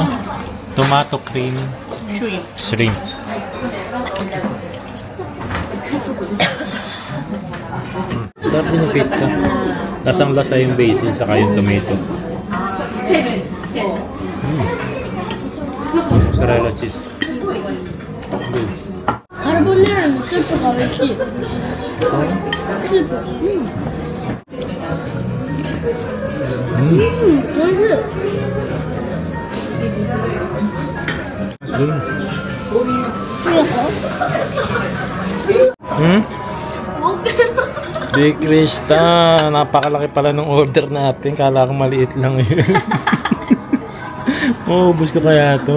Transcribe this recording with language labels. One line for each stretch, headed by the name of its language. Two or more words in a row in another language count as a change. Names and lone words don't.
English: Tomato cream shrimp.
Filipino: Sarap din yung pizza. Lasang-lasa yung basil saka yung tomato.
English: Mozzarella cheese.
Japanese: Carbonara のスープが美味しい。スープ。美味しい。
Filipino: Di Krista, napakalaki pala ng order natin. Kala ko maliit lang eh. Oh, bus ko kaya to.